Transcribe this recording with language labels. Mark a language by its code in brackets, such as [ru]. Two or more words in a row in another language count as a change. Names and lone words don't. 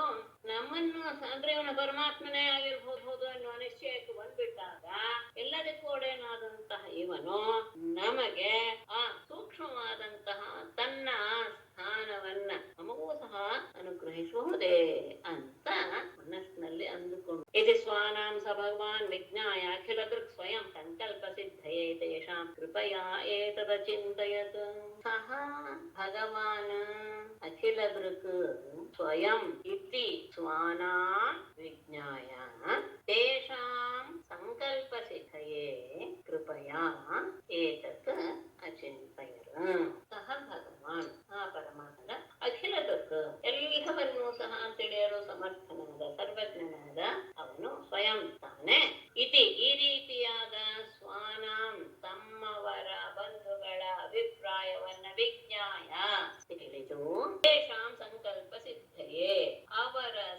[kn] ನಮ್ಮನ್ನು ಅಂದ್ರೆ ಇವನ ಪರಮಾತ್ಮನೇ ಆಗಿರ್ಬಹುದು ಅನ್ನುವ ನಿಶ್ಚಯಕ್ಕೆ ಬಂದ್ಬಿಟ್ಟಾಗ ಎಲ್ಲದಕ್ಕೂ ಒಡೆಯನಾದಂತಹ ಇವನು ನಮಗೆ ಆ ಸೂಕ್ಷ್ಮವಾದಂತಹ ತನ್ನ ಸ್ಥಾನವನ್ನ ನಮಗೂ ಸಹ ಅನುಗ್ರಹಿಸಬಹುದೇ ಅಂತ ಮನಸ್ಸಿನಲ್ಲಿ ಅಂದುಕೊಂಡು ಇದು [sa] ಸ್ವಾನಾಂ ಸ ಭಗವಾನ್ ವಿಜ್ಞಾಯ ಅಖಿಲ ದೃಕ್ ಸ್ವಯಂ ಸಂಕಲ್ಪ ಸಿದ್ಧಯೇ ತೇಷಾಂ ಕೃಪಯಾ ಏತದ ಚಿಂತಯತ್. ಸಹ ಭಗವಾನ್ ಅಖಿಲ ದೃಕ್ ಸ್ವಯಂ ಇತಿ ಸ್ವಾನಾಂ ವಿಜ್ಞಾಯ ತೇಷಾಂ ಸಂಕಲ್ಪ ಸಿದ್ಧಯೇ ಕೃಪಯಾ ಏತತ್ ಅಚಿಂತಯತ್. ಸಹ ಭಗವಾನ್ [kn] ಆ ಪರಮಾತ್ಮ [sa] ಅಖಿಲ ದೃಕ್ [kn] ಎಲ್ಲವನ್ನೂ ಸಹ ತಿಳಿಯಲು ಸಮರ್ಥನಾದ ಸರ್ವಜ್ಞನಾದ ಅವನು ಸ್ವಯಂ ತಾನೆ ಇತಿ ಈ ರೀತಿಯಾದ ಸ್ವಾನಾಂ ತಮ್ಮವರ ಬಂಧುಗಳ ಅಭಿಪ್ರಾಯವನ್ನ ವಿಜ್ಞಾಯ ತಿಳಿದು [sa] ತೇಷಾಂ ಸಂಕಲ್ಪ ಸಿದ್ಧಯೇ [kn] ಅವರ